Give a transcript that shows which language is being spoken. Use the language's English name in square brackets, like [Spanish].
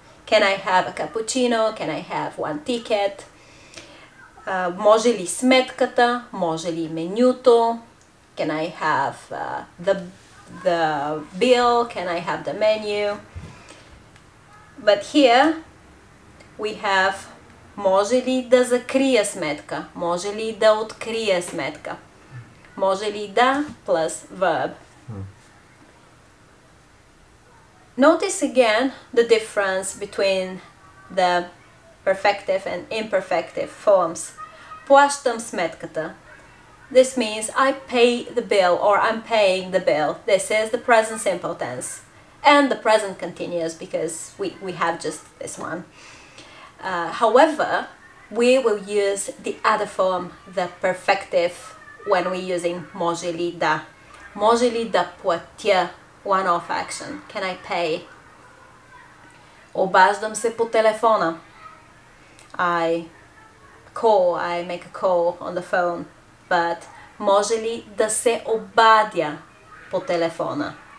[English] Can I have a cappuccino? Can I have one ticket? [Bulgarian] Може ли сметката? Може ли менюто? [English] Can I have the bill? Can I have the menu? But here we have [Bulgarian] може ли да закрия сметка, може ли да открия сметка, може ли да [English] plus verb. Notice again the difference between the perfective and imperfective forms. [Bulgarian] Плащам сметката. [English] This means I pay the bill or I'm paying the bill. This is the present simple tense. And the present continuous because we have just this one. However, we will use the other form, the perfective, when we're using [Bulgarian] може ли да. Може ли да платя? [English] One-off action. Can I pay? [Bulgarian] Обаждам се по телефона. [English] I make a call on the phone. But [Bulgarian] може ли да се обадя по телефона?